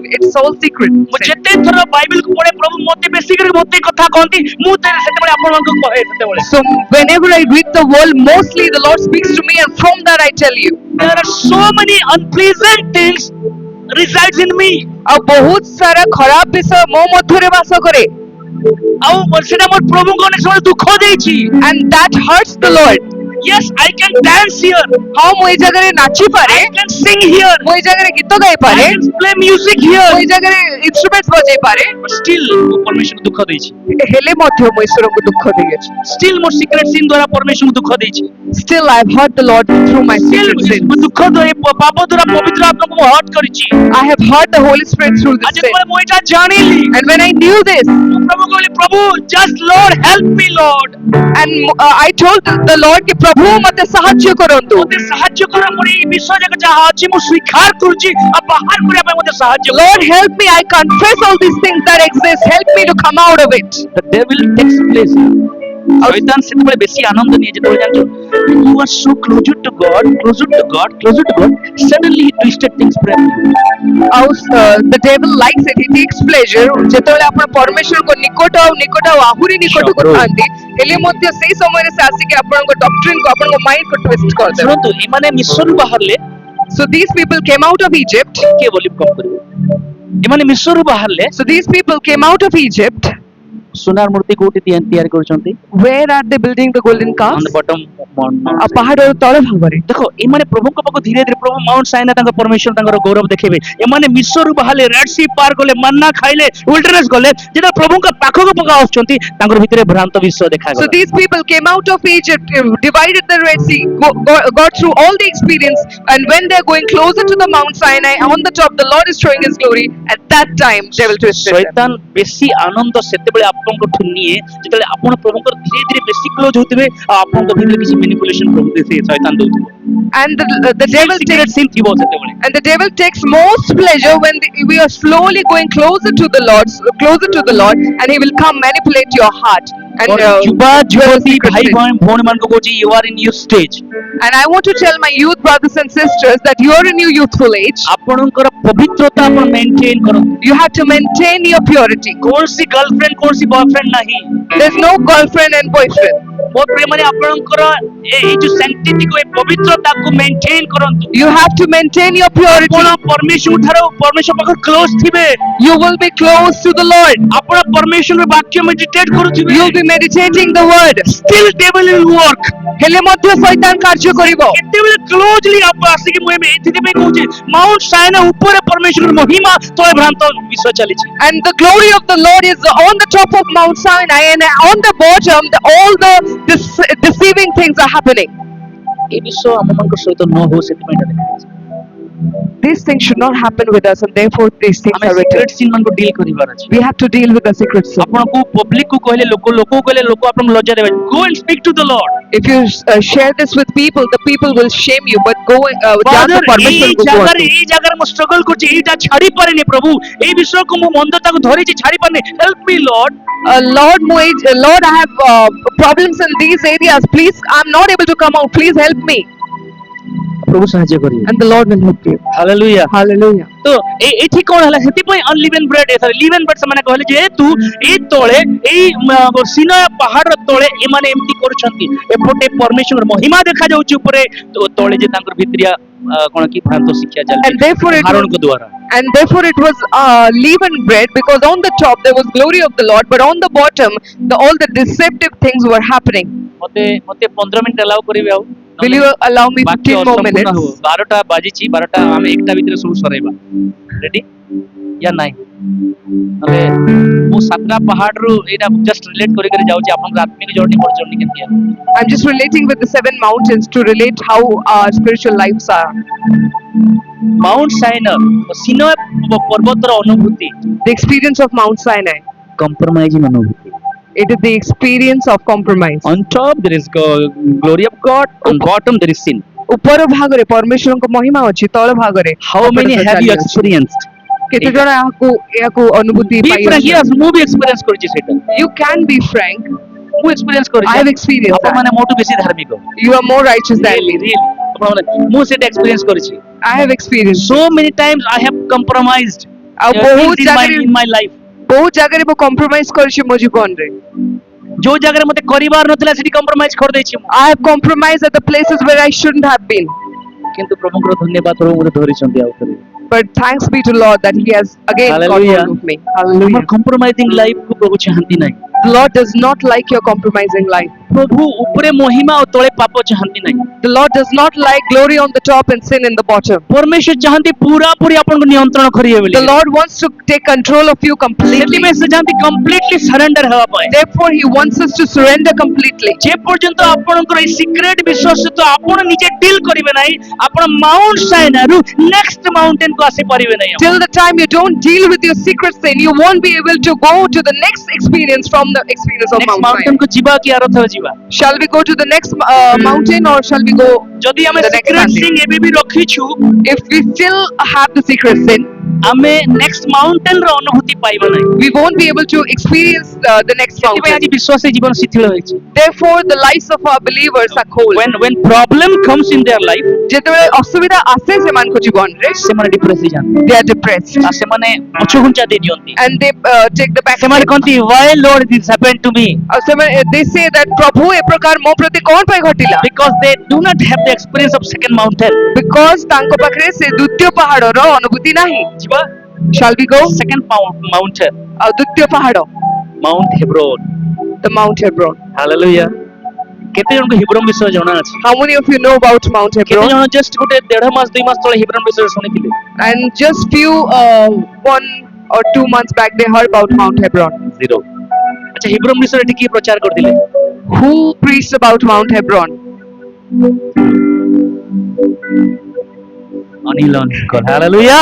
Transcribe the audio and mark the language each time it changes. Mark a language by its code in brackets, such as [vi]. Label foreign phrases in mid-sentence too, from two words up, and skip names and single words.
[en] It's all secret. [or] ମୁଁ ଯେତେ ଥର ବାଇବେଲକୁ ପଢେ, ପ୍ରଭୁ ମତେ ବେଶୀ କରି ମତେ କଥା କହନ୍ତି, ମୁଁ ସେତେବେଳେ ଆପଣମାନଙ୍କୁ କହେ। ସେତେବେଳେ [en] So whenever I read the word, mostly the Lord speaks to me, and from that I tell you. there are so many unpleasant things resides in me, [or] ଆଉ ବହୁତ ସାରା ଖରାପ ବିଷୟ ମୋ ମଧ୍ୟରେ ବାସ କରେ, ଆଉ ସେଟା ମୋର ପ୍ରଭୁଙ୍କୁ ଅନେକ ସମୟ ଦୁଃଖ ଦେଇଛି। [en] and that hurts the Lord. yes, I can dance here, [or] ହଁ ମୁଁ ଏଇ ଜାଗାରେ ନାଚି ପାରେ, [en] I can sing here, [or] ମୁଁ ଏଇ ଜାଗାରେ ଗୀତ ଗାଇ [en] I [or] ପାରେ, [en] can play music [or] ମୁଁ [en] here, [or] ଏଇ ଜାଗାରେ ଇନଷ୍ଟ୍ରୁମେଣ୍ଟ ବଜେଇ ପାରେ, [en] but still [or] ମୁଁ ପରମେଶ୍ୱରଙ୍କୁ ଦୁଃଖ ଦେଇଛି। ହେଲେ ମଧ୍ୟ ମୁଁ ଈଶ୍ୱରଙ୍କୁ ଦୁଃଖ ଦେଇଅଛି। still ମୋର [en] secret sin [or] ଦ୍ୱାରା ପରମେଶ୍ୱରଙ୍କୁ ଦୁଃଖ ଦେଇଛି। [en] Still I've hurt the Lord through my still secret sins. [or] ମୁଁ ଦୁଃଖ ଦେଇ ପାପ ଦ୍ୱାରା ପବିତ୍ର ଆତ୍ମାକୁ ମୁଁ ହର୍ଟ କରିଛି। [en] I have hurt the Holy Spirit through this [or] ଆଜି [en] sin. [or] ଯେତେବେଳେ ମୁଁ ଏଇଟା ଜାଣିଲି, [en] And when I knew this, [or] ମୁଁ ପ୍ରଭୁଙ୍କୁ କହିଲି, ପ୍ରଭୁ [en] just Lord help me Lord, and I told the Lord [or] କି ପ୍ରଭୁ ମତେ ସାହାଯ୍ୟ କରନ୍ତୁ, ମତେ ସାହାଯ୍ୟ କର, ମୋର ଏଇ ବିଷୟ ଯାକ ଯାହା ଅଛି ମୁଁ ସ୍ୱୀକାର କରୁଛି, ଆଉ ବାହାର କରିବା ପାଇଁ ମତେ ସାହାଯ୍ୟ କର। [en] Lord help me, I confess all these things that exist, help me to come out of it. the devil takes place। [or] ଶୈତାନ ସେତେବେଳେ ବେଶୀ ଆନନ୍ଦ ନିଏ ଯେତେବେଳେ ଜାଣିଛୁ [en] when you are so closer to God, suddenly he twisted things for you. The devil likes it, he takes pleasure [or] ଯେତେବେଳେ ଆପଣ ପରମେଶ୍ୱରଙ୍କ ନିକଟ ଆଉ ଆହୁରି ନିକଟକୁ [en] Sure. [or] ଥାନ୍ତି ହେଲେ ମଧ୍ୟ ସେଇ ସମୟରେ ସେ ଆସିକି ଆପଣଙ୍କ ଡକ୍ଟ୍ରିନ୍ କୁ ଆପଣଙ୍କ ମାଇଣ୍ଡ କୁ ଟ୍ୱିଷ୍ଟ କରିଦେବେ। ଶୁଣନ୍ତୁ ଏମାନେ ମିଶ୍ରରୁ ବାହାରିଲେ [en] So these people came out of Egypt. [or] କିଏ ବୋଲି କଣ କରିବେ? ଏମାନେ ମିଶ୍ରରୁ ବାହାରିଲେ [en] So these people came out of Egypt. [or] ସୁନାର ମୂର୍ତ୍ତି କୋଉଠି ତିଆରି କରୁଛନ୍ତି? [en] Where are they building the golden On calves? the bottom [or] ପାହାଡ଼ର ତଳ ଭାଗରେ। ଦେଖ ଏମାନେ ପ୍ରଭୁଙ୍କ ପାଖକୁ ଧୀରେ ଧୀରେ ପ୍ରଭୁ ମାଉଣ୍ଟ ସାଇନା ତାଙ୍କ ପରମେଶ୍ୱର ତାଙ୍କର ଗୌରବ ଦେଖେଇବେ। ଏମାନେ ମିଶ୍ରରୁ ବାହାରିଲେ, ରେଡ୍ ସି ପାର କଲେ, ମନ୍ନା ଖାଇଲେ, ୱିଲ୍ଡରନେସ୍ ଗଲେ, ଯେତେବେଳେ ପ୍ରଭୁଙ୍କ ପାଖକୁ ଆସୁଛନ୍ତି ତାଙ୍କର ଭିତରେ ଭ୍ରାନ୍ତ ବିଶ୍ୱାସ [en] So [or] ଦେଖାଗଲା। [en] these people came out of Egypt, divided the Red Sea, got through all the experience, and when they're going closer to the Mount Sinai, on the top, the Lord is showing His glory. At that time, devil twisted them. [or] ଶୈତାନ ବେଶୀ ଆନନ୍ଦ ସେତେବେଳେ ଆପଣଙ୍କଠୁ ନିଏ ଯେତେବେଳେ ଆପଣ ପ୍ରଭୁଙ୍କର ଧୀରେ ଧୀରେ ବେଶୀ କ୍ଲୋଜ ହଉଥିବେ ଆଉ ଆପଣଙ୍କ ଭିତରେ କିଛି ମ୍ୟାନିପୁଲେସନ ପ୍ରଭୁ ସେ ଶୈତାନ ଦଉଥିବ। [en] And the devil [or] ସିକ୍ରେଟ [en] takes [or] ସିନ୍ ଥିବ ସେତେବେଳେ। [en] and the devil takes most pleasure when we are slowly going closer to the Lord, and he will come manipulate your heart. And [or] ଯୁବା [en] dwell [or] ଯୁବତୀ [en] secret [or] ଭାଇ [en] sin. [or] ଭଉଣୀ ମାନଙ୍କୁ କହୁଛି [en] you are in your stage। And I want to tell my youth brothers and sisters that you are in your youthful age. [or] ଆପଣଙ୍କର ପବିତ୍ରତା ଆପଣ ମେଣ୍ଟେନ କରନ୍ତୁ। [en] You have to maintain your purity. [or] କୌଣସି ଗର୍ଲଫ୍ରେଣ୍ଡ କୌଣସି ବୟଫ୍ରେଣ୍ଡ ନାହିଁ। [en] There's no girlfriend and boyfriend. [or] ମୋ ପ୍ରିୟମାନେ ଆପଣଙ୍କର ଏଇ ଯୋଉ ସାଙ୍କ୍ଟିଟିକୁ ଏ ପବିତ୍ରତାକୁ ମେଣ୍ଟେନ କରନ୍ତୁ। [en] You have to maintain your purity. [or] ଆପଣ ପରମେଶ୍ୱର ପାଖରେ କ୍ଲୋଜ ଥିବେ। [en] You will be close to the Lord. [or] ଆପଣ ପରମେଶ୍ୱରଙ୍କ ବାକ୍ୟ ମେଡିଟେଟ୍ କରୁଥିବେ। [en] You will be meditating the word. Still devil will work। [or] ହେଲେ ମଧ୍ୟ ଶୈତାନ କାର୍ଯ୍ୟ କରିବ। କେତେବେଳେ କ୍ଲୋଜଲି ଆପଣ ଆସିକି ମୁଁ ଏଥିପାଇଁ କହୁଛି ମାଉଣ୍ଟ ସାଇନା ଉପରେ ପରମେଶ୍ୱରଙ୍କ ମହିମା ତଳେ ଭ୍ରାନ୍ତ ବିଷୟ ଚାଲିଛି। [en] And the glory of the Lord is on the top of Mount Sinai, and on the bottom, all the deceiving things are happening. [or] এই ବିଷୟ ଆମମାନଙ୍କ ସହିତ ନ ହଉ ସେଥିପାଇଁ ଏଇଟା ଲେଖାଯାଇଛି। [en] These things should not happen with us, and therefore these things [or] ଆମେ [en] are written. secret sin [or] ମାନଙ୍କୁ ଡିଲ୍ କରିବାର ଅଛି। [en] We have to deal with the secret sin. [or] ଆପଣଙ୍କୁ ପବ୍ଲିକ କୁ କହିଲେ ଲୋକକୁ କହିଲେ ଲୋକ ଆପଣଙ୍କୁ ଲଜ୍ଜା ଦେବେ। [en] Go and speak to the Lord। If you share this with people, the people will shame you. But go Father, permission [or] ଏଇ ଜାଗାରେ ମୁଁ ଷ୍ଟ୍ରଗଲ କରୁଛି, ଏଇଟା ଛାଡି ପାରିନି ପ୍ରଭୁ, ଏଇ ବିଷୟକୁ ମୁଁ ମନ୍ଦତାକୁ ଧରିଛି ଛାଡି ପାରିନି। [en] Help me Lord। Lord, I have problems in these areas. Please, I'm not able to come out. Please help me. [or] ପ୍ରଭୁ ସାହାଯ୍ୟ କରିବେ। [en] And the Lord will help you. [or] ହାଲେଲୁୟା। [en] Hallelujah. [or] ତ ଏଠି କଣ ହେଲା ସେଥିପାଇଁ [en] unleavened bread leavened bread [or] ସେମାନେ କହିଲେ ଯେହେତୁ ଏଇ ତଳେ ଏଇ ସିନାଇ ପାହାଡର ତଳେ ଏମାନେ ଏମିତି କରୁଛନ୍ତି, ଏପଟେ ପରମେଶ୍ୱର ମହିମା ଦେଖାଯାଉଛି ଉପରେ, ତଳେ ଯେ ତାଙ୍କର ଭିତରିଆ କଣ କି ଭ୍ରାନ୍ତ ଶିକ୍ଷା [en] And therefore [or] ଚାଲିଛି ହାରୋନଙ୍କ ଦ୍ୱାରା। [en] it was leavened bread, because on the top there was glory of the Lord, but on the bottom all the deceptive things were happening. [or] ମତେ 15 ମିନିଟ୍ allow କରିବେ ଆଉ? [en] Will you allow me [or] ବାକ୍ୟ [en] 15 more [or] ଅସମ୍ପୂର୍ଣ୍ଣ ହବ। [en] minutes? [or] 12ଟା ବାଜିଛି, 12ଟା ଆମେ 1ଟା ଭିତରେ ସବୁ ସରେଇବା। ରେଡି ୟା ନାଇଁ? ନହେଲେ ମୁଁ 7ଟା ପାହାଡରୁ ଏଇଟା [en] just relate [or] କରିକି ଯାଉଛି ଆପଣଙ୍କ ଆତ୍ମିକ ଜର୍ଣ୍ଣି ମୋର ଜର୍ଣ୍ଣି କେମିତି ହେଲା। [en] I'm just relating with the 7 mountains to relate how our spiritual lives are. [or] ମାଉଣ୍ଟ ସାଇନାର ସିନାଇ ପର୍ବତର ଅନୁଭୂତି, [en] The experience of Mount Sinai. [or] କମ୍ପ୍ରମାଇଜିଂ ଅନୁଭୂତି। [en] It is the experience of compromise. On top there is glory of God, on bottom there is sin. [or] ଉପର ଭାଗରେ ପରମେଶ୍ୱରଙ୍କ ମହିମା ଅଛି, ତଳ ଭାଗରେ [en] How many have you experienced? [or] କେତେ ଜଣ ଏହାକୁ ଅନୁଭୂତି [en] Be frank, [or] ପାଇଛନ୍ତି? yes, ମୁଁ ବି ଏକ୍ସପିରିଏନ୍ସ କରିଛି ସେଇଟା। [en] You can be frank. [or] ମୁଁ ଏକ୍ସପିରିଏନ୍ସ [en] I [or] କରିଛି। [en] have experienced that. [or] ଆପଣମାନେ ମୋଠୁ ବେଶୀ ଧାର୍ମିକ। [en] You are more righteous than me. Really, [or] ମୁଁ ସେଇଟା ଏକ୍ସପିରିଏନ୍ସ କରିଛି। [en] I have experienced. So many times I have compromised [or] ଆଉ ବହୁତ [en] things [or] ଜାଗାରେ [en] in my life। [or] ବହୁତ ଜାଗାରେ ମୁଁ compromise କରିଛି ମୋ ଜୀବନରେ. ଯୋଉ ଜାଗାରେ ମତେ କରିବାର ନଥିଲା ସେଠି କମ୍ପ୍ରମାଇଜ କରିଦେଇଛି ମୁଁ। [en] I have compromised at the places where I shouldn't have been. [or] କିନ୍ତୁ ପ୍ରଭୁଙ୍କର ଧନ୍ୟବାଦ, ପ୍ରଭୁ ମତେ ଧରିଛନ୍ତି ଆଉ ଥରେ। [en] But thanks be to Lord that He has again got Hallelujah. hold of me. Hallelujah. [or] ଆମର [en] compromising life [or] କୁ ପ୍ରଭୁ ଚାହାନ୍ତି ନାହିଁ। [en] The Lord does not like your compromising life. [or] ପ୍ରଭୁ ଉପରେ ମହିମା ଆଉ ତଳେ ପାପ ଚାହାନ୍ତି ନାହିଁ। [en] The Lord does not like glory on the top and sin in the bottom. [or] ପରମେଶ୍ୱର ଚାହାନ୍ତି ପୁରାପୁରି ଆପଣଙ୍କୁ ନିୟନ୍ତ୍ରଣ କରିବେ ବୋଲି। [en] The Lord wants to take control of you completely. [or] ସେଥିପାଇଁ ସେ ଚାହାନ୍ତି କମ୍ପ୍ଲିଟଲି ସରେଣ୍ଡର ହେବା ପାଇଁ। [en] Therefore, He wants us to surrender completely. [or] ଯେ ପର୍ଯ୍ୟନ୍ତ ଆପଣଙ୍କର ଏଇ ସିକ୍ରେଟ ବିଷୟ ସହିତ ଆପଣ ନିଜେ ଡିଲ୍ କରିବେ ନାହିଁ, ଆପଣ ମାଉଣ୍ଟ ସାଇନାରୁ [en] next mountain [or] କୁ ଆସି ପାରିବେ ନାହିଁ। [en] Till the time you don't deal with your secret sin, you won't be able to go to the next experience from the experience of [or] ନେକ୍ସଟ [en] Mount [or] ମାଉଣ୍ଟେନ [en] Sinai. [or] କୁ ଯିବା କି ଆର ଥର ଯିବା? [en] Shall we go to the next mountain, or shall we go [or] ଯଦି ଆମେ [en] the next [or] ସିକ୍ରେଟ [en] Sunday? [or] ସିଂ ଏବେ ବି ରଖିଛୁ, [en] If we still have the secret sin, [or] ଆମେ [en] next mountain [or] ର ଅନୁଭୂତି ପାଇବା ନାହିଁ। [en] We won't be able to experience the next [or] ସେଥିପାଇଁ [en] mountain. [or] ଆଜି ବିଶ୍ୱାସୀ ଜୀବନ ଶିଥିଳ ହୋଇଛି। [en] Therefore, the lives of our believers are cold. When problem comes in their life, [or] ଯେତେବେଳେ ଅସୁବିଧା ଆସେ ସେମାନଙ୍କ ଜୀବନରେ, ସେମାନେ ଡିପ୍ରେସ ହେଇଯାନ୍ତି। [en] they are depressed [or] ଆଉ ସେମାନେ ପଛଘୁଞ୍ଚା ଦେଇ ଦିଅନ୍ତି। [en] and they take the back [or] ସେମାନେ [en] step. କହନ୍ତି why Lord this happened to me? [or] ଆଉ ସେମାନେ [en] they say that [or] ପ୍ରଭୁ ଏ ପ୍ରକାର ମୋ ପ୍ରତି କଣ ପାଇଁ ଘଟିଲା? [en] Because they do not have the experience of second mountain. [or] Because ତାଙ୍କ ପାଖରେ ସେ ଦ୍ୱିତୀୟ ପାହାଡର ଅନୁଭୂତି ନାହିଁ। ଯିବା [en] Shall we go? second mountain, [or] ଆଉ ଦ୍ୱିତୀୟ ପାହାଡ, [en] Mount Hebron. the Mount Hebron. [or] Hallelujah. କେତେ ଜଣଙ୍କୁ ହିବ୍ରମ ବିଷୟ ଜଣା ଅଛି? [en] How many of you know about Mount [or] କେତେ [en] Hebron? [or] ଜଣ just ଗୋଟେ 1.5 ମାସ 2 ମାସ ତଳେ ହିବ୍ରମ ବିଷୟରେ ଶୁଣିଥିଲେ? [en] And just few 1 or 2 months back they heard about Mount Hebron. Zero. [or] ଆଚ୍ଛା ହିବ୍ରମ ବିଷୟରେ ଏଠି କିଏ ପ୍ରଚାର କରିଥିଲେ? [en] Who preached about Mount Hebron? [or] ଅନିଲ ଅଙ୍କଲ। Hallelujah.